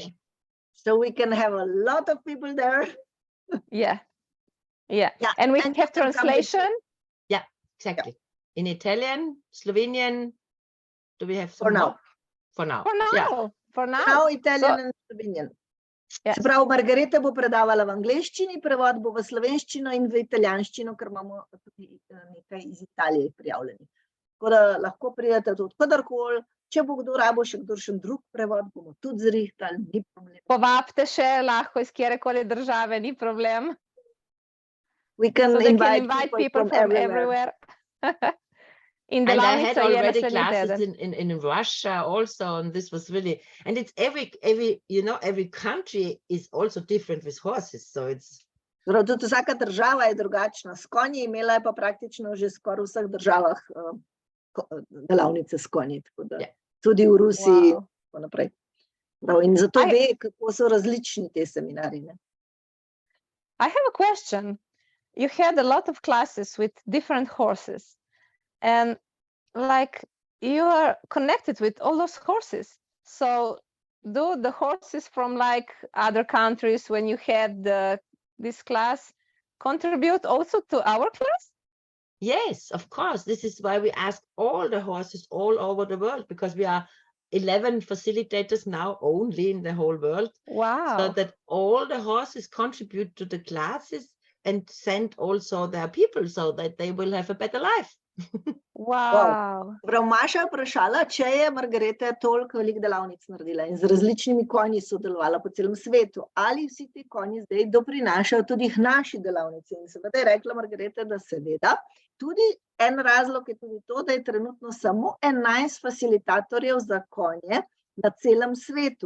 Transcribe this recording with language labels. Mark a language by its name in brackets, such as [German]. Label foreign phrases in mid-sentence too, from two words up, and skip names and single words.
[English] So we can have a lot of people there. Yeah. Yeah, And we and have you can come with translation. Yeah, exactly. In Italian, Slovenian, do we have some For now. more? For now. For now, Yeah. for now. Now Italian and Slovenian. Yes. [Slovenian] Se pravi, Margareta bo predavala v angleščini, prevod bo v slovenščino in v italijanščino, ker imamo tudi nekaj iz Italije prijavljenih. Tako da lahko pridete tudi kadarkoli. Če bo kdo rabo še kdoršen drug prevod, bomo tudi zrihtali, ni problem. Povabite še lahko iz kjerekoli države, ni problem. [English] We can So they invite, can invite people from everywhere. [Slovenian] In [English] And I [Slovenian] delavnico [English] had [Slovenian] je [English] already [Slovenian] naslednji [English] classes [Slovenian] teden. [English] in Russia also, and this was really, and it's every country is also different with horses, so it's. [Slovenian] Torej, tudi vsaka država je drugačna. S konji imela je pa praktično že skoraj v vseh državah delavnice s konji, tako da tudi v Rusiji in tako naprej. Prav, in zato ve, kako so različni te seminarji. Ne? [English] I have a question. You had a lot of classes with different horses, and like you are connected with all those horses. So do the horses from like other countries, when you had this class, contribute also to our class? Yes, of course. This is why we ask all the horses all over the world, because we are 11 facilitators now only in the whole world, so Wow. that all the horses contribute to the classes and send also their people so that they will have a better life. Wow. [Slovenian] Prav, Maša je vprašala, če je Margareta toliko velik delavnic naredila in z različnimi konji sodelovala po celem svetu, ali vsi ti konji zdaj doprinašajo tudi k naši delavnici. In seveda je rekla Margareta, da seveda. Tudi en razlog je tudi to, da je trenutno samo 11 facilitatorjev za konje na celem svetu.